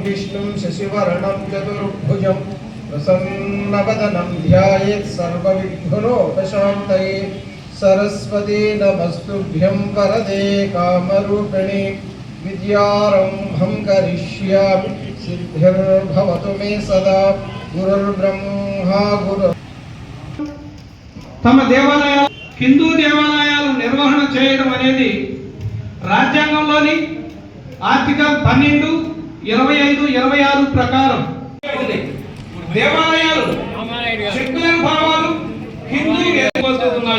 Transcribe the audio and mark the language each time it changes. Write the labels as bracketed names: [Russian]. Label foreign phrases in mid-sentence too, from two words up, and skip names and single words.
[Sanskrit] विष्णुं शशिवर्णं चतुर्भुजं प्रसन्नवदनं ध्यायेत् सर्वविघ्नोपशान्तये। सरस्वती नमस्तुभ्यं वरदे कामरूपिणि विद्यारम्भं करिष्यामि सिद्धिर्भवतु मे सदा। गुरुर्ब्रह्मा गुरु [Telugu] తమ దేవాలయాలు హిందూ దేవాలయాలు నిర్వహణ చేయడం అనేది రాజ్యాంగంలోని ఆర్టికల్ 12, 25, 26 ప్రకారం దేవాలయాలు సెక్యులర్ భావాలు హిందూ ఉన్నాయి.